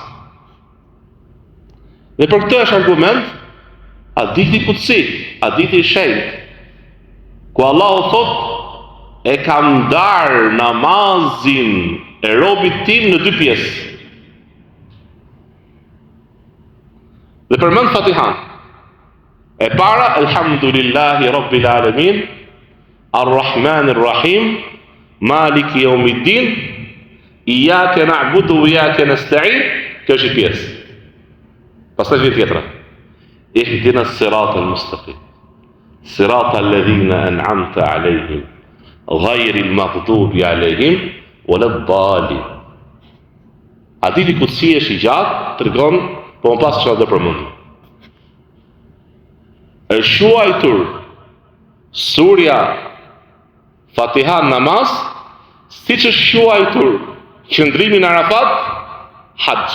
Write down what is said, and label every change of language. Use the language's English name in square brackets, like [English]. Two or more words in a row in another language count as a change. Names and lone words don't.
[Albanian] Dhe për këtë është argument hadithi kutsi, hadithi i shenjtë, ku Allahu thotë: e kam ndarë namazin e robit tim në dy pjesë. Dhe përmend Fatihan. [Arabic] E para, الحمد لله رب العالمين الرحمن الرحيم مالك يوم الدين إياك نعبد وإياك نستعين, [Albanian] kjo është pjesë. Pastaj vjen tjetra. [Arabic] اهدنا الصراط المستقيم صراط الذين أنعمت عليهم غير المغضوب عليهم ولا الضالين. [Albanian] Hadithi kutsi është i gjatë, tregon, po më pas çfarë do përmendim. Është quajtur surja Fatiha namaz, siç është quajtur qëndrimi në Arafat haxh.